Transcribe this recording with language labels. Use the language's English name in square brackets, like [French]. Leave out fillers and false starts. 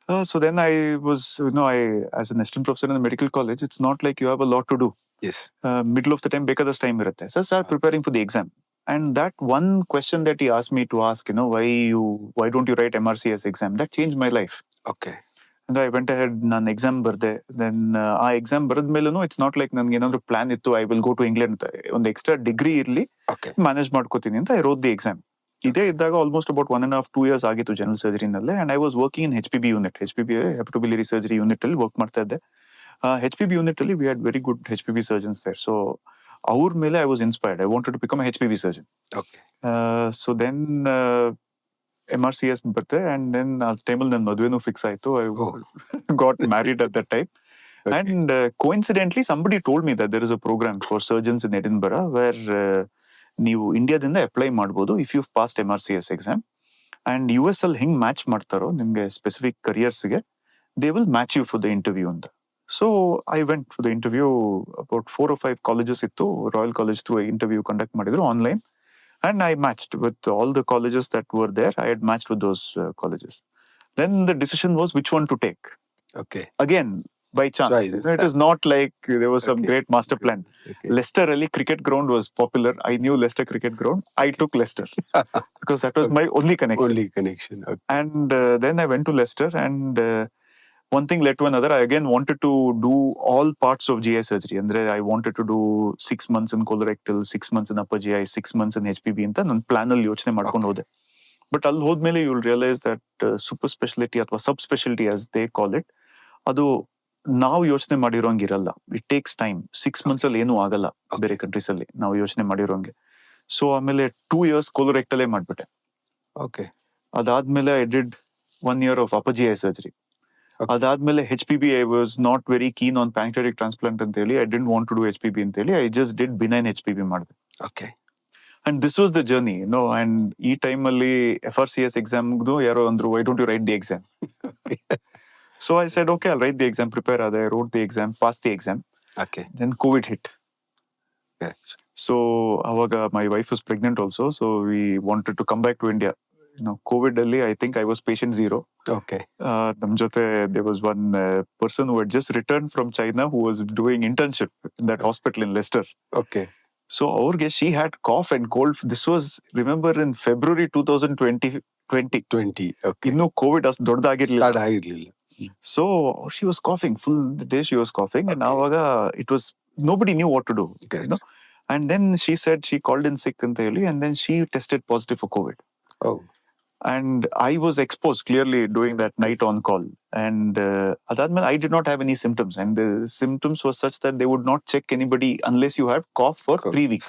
[English] So then I was, as an assistant professor in the medical college, it's not like you have a lot to do. Yes. Middle of the time, [Kannada] ಬೇಕಾದಷ್ಟು time ಇರುತ್ತೆ. [English] So start preparing for the exam. And that one question that he asked me to ask, why don't you write MRCS exam? That changed my life. Okay. And I went ahead, [Kannada] ನಾನು exam ಬರ್ದೆ. [English] then [Kannada] ಆ exam ಬರೆದ್ಮೇಲೂ [English] it's not like [Kannada] ನನ್ಗೆ ಏನಾದ್ರು plan ಇತ್ತು [English] I will go to England ಅಂತ. [Kannada] ಒಂದು extra degree ಇರ್ಲಿ, manage ಮಾಡ್ಕೋತೀನಿ ಅಂತ [English] I wrote the exam. [Kannada] ಇದೇ ಇದ್ದಾಗ ಆಲ್ಮೋಸ್ಟ್ ಅಬೌಟ್ 1.5-2 years ಆಗಿತ್ತು general ಸರ್ಜರಿನಲ್ಲೇ. [English] and I was working in HPB unit, [Kannada] HPB ಹೆಪಟೋಬಿಲಿಯರಿ surgery unit ಅಲ್ಲಿ ವರ್ಕ್ ಮಾಡ್ತಾ ಇದ್ದೆ. [English] HPB unit ಅಲ್ಲಿ we had very good HPB surgeons there. So [Kannada] ಅವ್ರ ಮೇಲೆ [English] I was inspired. I wanted to become a HPB surgeon. So then MRCS [Kannada] ಬರ್ತೆ. And then ಆ ಟೈಮಲ್ಲಿ ನನ್ನ ಮದುವೆನೂ ಫಿಕ್ಸ್ ಆಯ್ತು. [English] ಐ got married at that time. Okay. And coincidentally, somebody told me that there is a program for surgeons in Edinburgh where [Kannada] ನೀವು ಇಂಡಿಯಾದಿಂದ apply ಮಾಡ್ಬೋದು [English] If you passed MRCS exam. And US [Kannada] ಅಲ್ಲಿ ಹೆಂಗ್ match ಮಾಡ್ತಾರೋ ನಿಮ್ಗೆ [English] Specific ಕರಿಯರ್ಸ್ಗೆ, they will match you for the interview ಅಂತ. So I went for the interview. About 4 or 5 colleges ಇತ್ತು. Royal College through interview conduct [Kannada] ಮಾಡಿದ್ರು [English] Online. And I matched with all the colleges that were there. I had matched with those colleges. Then the decision was which one to take. Okay. Again, by chance. It is not like there was some great master plan. Okay. Leicester Ali cricket ground was popular. I knew Leicester cricket ground. I took Leicester because that was my only connection. Only connection. Okay. And then I went to Leicester, and one thing led to another. I again wanted to do all parts of GI surgery. Andre, I wanted to do 6 months in colorectal, 6 months in upper GI, 6 months in HPB [Kannada] ಅಂತ ನನ್ನ plan ಅಲ್ಲಿ ಯೋಚನೆ ಮಾಡ್ಕೊಂಡು ಹೋದೆ. [English] but [Kannada] ಅಲ್ಲಿ ಹೋದ್ಮೇಲೆ [English] you will realise that super speciality ಅಥವಾ sub speciality as they call it, [Kannada] ಅದು ನಾವು ಯೋಚನೆ ಮಾಡಿರೋಂಗಿರಲ್ಲ. [English] It takes time. [Kannada] 6 months ಅಲ್ಲಿ ಏನೂ ಆಗಲ್ಲ ಬೇರೆ ಕಂಟ್ರೀಸ್ ಅಲ್ಲಿ ನಾವು ಯೋಚನೆ ಮಾಡಿರೋಂಗೆ. ಸೊ ಆಮೇಲೆ 2 years colorectal ಮಾಡ್ಬಿಟ್ಟೆ. [English] Okay. [Kannada] ಅದಾದ್ಮೇಲೆ [English] I did 1 year of upper GI surgery. [Kannada] ಅದಾದ್ಮೇಲೆ [English] HPB I was not very keen on pancreatic transplant ಅಂತ ಹೇಳಿ, I didn't want to do HPB ಅಂತ ಹೇಳಿ I just did benign HPB ಮಾಡಿದೆ. Okay. And this was the journey, and ಈ time ಅಲ್ಲಿ FRCS ಎಕ್ಸಾಮ್ಗೂ [Kannada] ಯಾರೋ ಅಂದ್ರು [English] Why don't you write the exam. So I said okay, I write the exam. [Kannada] Prepare ಆದೆ, [English] Wrote the exam, pass the exam. Okay. Then COVID hit. Correct. So [Kannada] ಅವಾಗ [English] my wife was pregnant also, so we wanted to come back to India. COVID ಅಲ್ಲಿ I think I was patient zero. Okay. [Kannada] ನಮ್ ಜೊತೆ [English] there was one person who had just returned from China who was doing internship in that hospital in Leicester. Okay. So [Kannada] ಅವ್ರಿಗೆ [English] she had cough and cold. This was, remember, in February 2020. Okay. [Kannada] ಇನ್ನು COVID ಅಷ್ಟು ದೊಡ್ಡದಾಗಿರ್ಲಿಲ್ಲ. Start ಆಗಿರ್ಲಿಲ್ಲ. [English] So she was coughing full the day. She was coughing, and [Kannada] aವಾಗ [English] it was nobody knew what to do. Correct. And then she said she called in sick [Kannada] ಅಂತ ಹೇಳಿ, [English] and then she tested positive for COVID. Oh. And I was exposed clearly doing that night on call. And [Kannada] adadmele [English] I did not have any symptoms, and the symptoms were such that they would not check anybody unless you have cough for 3 weeks.